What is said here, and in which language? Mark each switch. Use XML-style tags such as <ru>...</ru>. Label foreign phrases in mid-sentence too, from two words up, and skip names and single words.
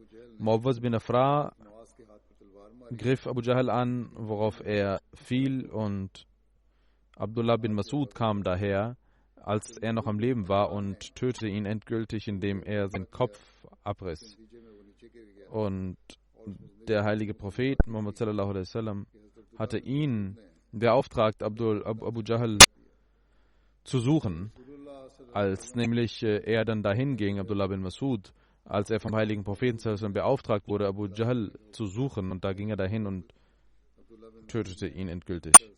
<de>Muawwaz bin Afra griff Abu Jahl an, worauf er fiel, und Abdullah bin Masud kam daher, als er noch am Leben war, und tötete ihn endgültig, indem er seinen Kopf abriss. Und der heilige Prophet Muhammad</de> <ar>صلى الله عليه وسلم</ar> <de>hatte ihn beauftragt, Abu Jahl zu suchen. Als nämlich er dann dahin ging, Abdullah bin Masud, als er vom heiligen Propheten beauftragt wurde, Abu Jahl zu suchen, und da ging er dahin und tötete ihn endgültig.</de>